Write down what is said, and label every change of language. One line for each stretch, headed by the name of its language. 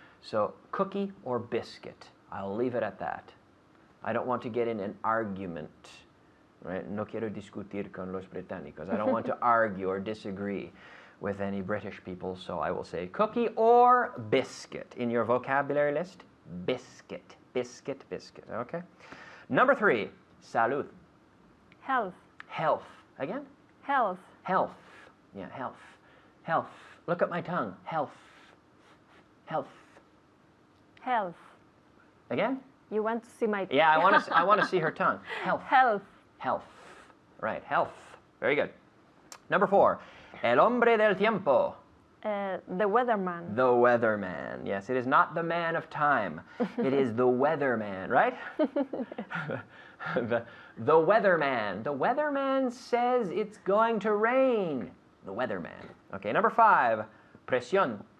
English: So cookie or biscuit. I'll leave it at that. I don't want to get in an argument. Right?
Spanish: No quiero discutir con los británicos.
English: I don't want to argue or disagree with any British people, so I will say cookie or biscuit. In your vocabulary list, biscuit, biscuit, biscuit. Okay? Number 3, salud, Health. health. Again? Health. Health. Yeah, health. Health. Look at my tongue. Health. Health. Health. Again? You want to see my... Yeah, I want to see her tongue. Health. Health. Health. Right, health. Very good. Number 4,
Spanish: el hombre del tiempo.
English: The weatherman. The weatherman. Yes, it is not the man of time. It is the weatherman, right? the weatherman. The weatherman says it's going to rain. The weatherman. Okay, number 5, presión.